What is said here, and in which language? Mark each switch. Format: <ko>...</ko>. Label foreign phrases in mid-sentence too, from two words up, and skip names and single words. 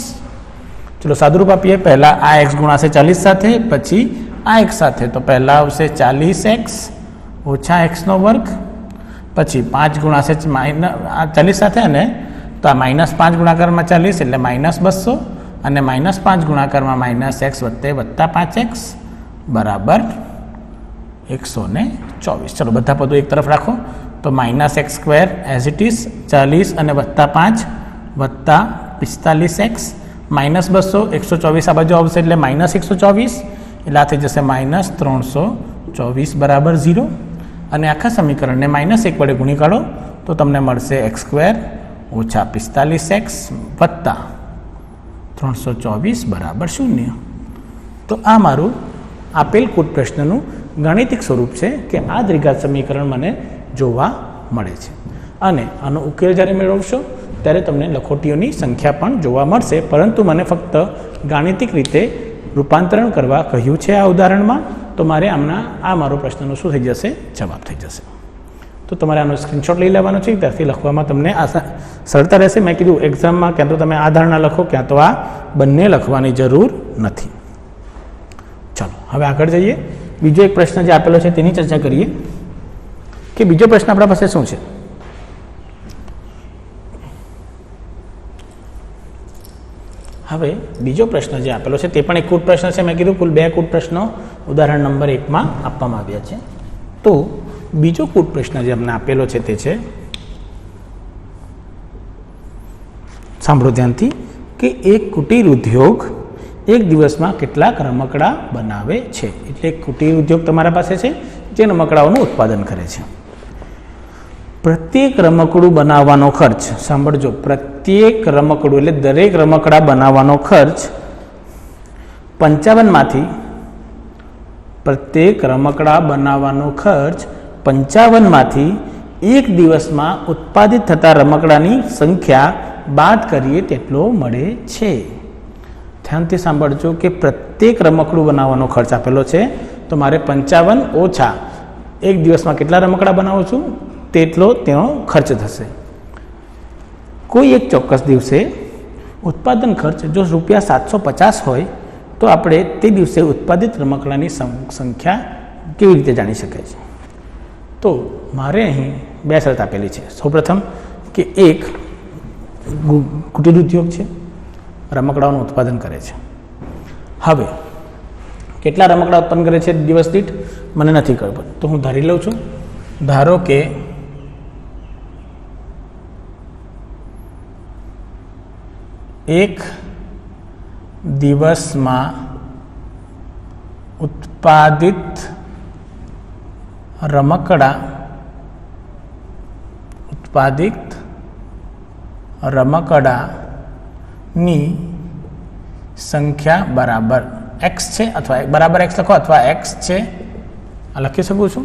<gu>ચલો સાદુરૂપ આપીએ। પહલા આ x ગુણાશે 40 સાથે, પછી આ x સાથે। તો પહલા આવશે 40x ઓછા x નો વર્ગ, પછી 5 ગુણાશે 40 સાથે અને તો આ -5 ગુણાકાર મેં 40 એટલે -200 અને -5 ગુણાકાર મેં -x વત્તા 5x બરાબર 124। ચલો બધા પદો એક તરફ રાખો તો -x²</gu> <en>as it is</en> <gu>40 અને +5 વત્તા 45x -200 124 આ બાજૂ આવશે એટલે -124 એટલે આ થઈ જશે -324 બરાબર 0 અને આખા સમીકરણ ને -1 વડે ગુણી કાઢો તો તમને મળશે x² ઓછા 45x વત્તા 324 બરાબર 0। તો આ મારૂ આપેલ કૂટ પ્રશ્નનુ ગાણિતિક સ્વરૂપ હૈ કિ આ દ્વિઘાત સમીકરણ મને જોવા મળે છે અને આનો ઉકેલ જ્યારે મેળવશો ત્યારે તમને લખોટીઓની સંખ્યા પણ જોવા મળશે, પરંતુ મને ફક્ત ગાણિતિક રીતે રૂપાંતરણ કરવા કહ્યું છે આ ઉદાહરણમાં। તો મારે આમના આ મારો પ્રશ્નનો શું થઈ જશે? જવાબ થઈ જશે। તો તમારે આનો સ્ક્રીનશૉટ લઈ લેવાનો છે, ત્યારથી લખવામાં તમને સરળતા રહેશે। મૈં કીધું એક્ઝામમાં ક્યાં તો તમે આ ધારણા લખો ક્યાં તો આ બંને લખવાની જરૂર નથી। ચલો હવે આગળ જઈએ। બીજો એક પ્રશ્ન જો આપેલો હૈ તેની ચર્ચા કરિએ કિ બીજો પ્રશ્ન અપના પાસ શૂ હૈ। હવે બીજો પ્રશ્ન જો આપેલો હૈ તે પણ એક કૂટ પ્રશ્ન હૈ। મૈં કીધું કુલ 2 કૂટ પ્રશ્નો ઉદાહરણ નંબર 1 મેં આપવામાં આવ્યા છે। તો બીજો કૂટ પ્રશ્ન જો અમને આપેલો હૈ તે છે, સાંભળો ધ્યાનથી કિ એક કુટીર ઉદ્યોગ એક દિવસ મેં કેટલાક રમકડા બનાવે છે। એટલે કુટીર ઉદ્યોગ તમારા પાસે છે જે રમકડાઓનું ઉત્પાદન કરે છે। પ્રત્યેક રમકડું બનાવવાનો ખર્ચ, સાંભળજો, પ્રત્યેક રમકડું એટલે દરેક રમકડા બનાવવાનો ખર્ચ 55 માંથી પ્રત્યેક રમકડા બનાવવાનો ખર્ચ 55 માંથી એક દિવસ મેં ઉત્પાદિત થતા રમકડાની સંખ્યા બાદ કરીએ તેટલો મળે છે। ધ્યાનથી સાંભળજો કિ પ્રત્યેક રમકડું બનાવવાનો ખર્ચ આપેલો છે તો મારે 55 ઓછા એક દિવસ મેં કેટલા રમકડા બનાવું છું તેટલો તેનો ખર્ચ થશે। કોઈ એક ચૌક્કસ દિવસે ઉત્પાદન ખર્ચ જો ₹750 હોય તો આપણે તે દિવસે ઉત્પાદિત રમકડાની સંખ્યા કેવી રીતે જાણી શકાય છે? તો મારે અહીં 2 શરત આપેલી છે। સૌપ્રથમ કિ એક કુટીર ઉદ્યોગ છે, રમકડાઓનું ઉત્પાદન કરે છે। હવે કેટલા રમકડા ઉત્પન્ન કરે છે દિવસ દીઠ મને નથી ખબર, તો હૂં ધારી लઉં છું। ધારો કે એક દિવસમાં ઉત્પાદિત રમકડાની સંખ્યા બરાબર x છે, અથવા બરાબર x લખો અથવા x છે, આ લખી શકું છું.</gu>